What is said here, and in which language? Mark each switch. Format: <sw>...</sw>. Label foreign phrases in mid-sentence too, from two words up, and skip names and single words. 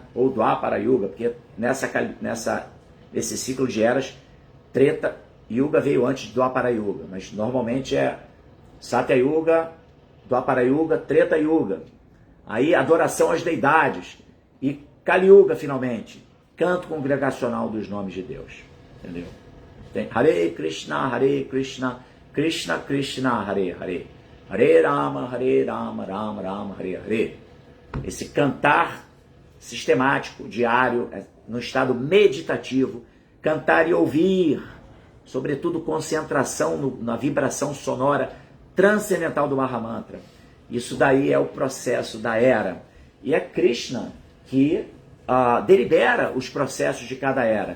<pt>Ou Dwapara Yuga, porque nesse ciclo de eras, Treta Yuga veio antes de Dwapara Yuga, mas normalmente é Satya Yuga, Dwapara Yuga, Treta Yuga. Aí adoração às deidades. E Kali Yuga, finalmente, canto congregacional dos nomes de Deus. Entendeu? Tem Hare Krishna, Krishna Krishna, Hare Hare. Hare Rama, Rama Rama, Hare Hare. Esse cantar sistemático, diário, no estado meditativo, cantar e ouvir, sobretudo concentração na vibração sonora transcendental do Mahamantra. Isso daí é o processo da era. E é Krishna que delibera os processos de cada era.</pt>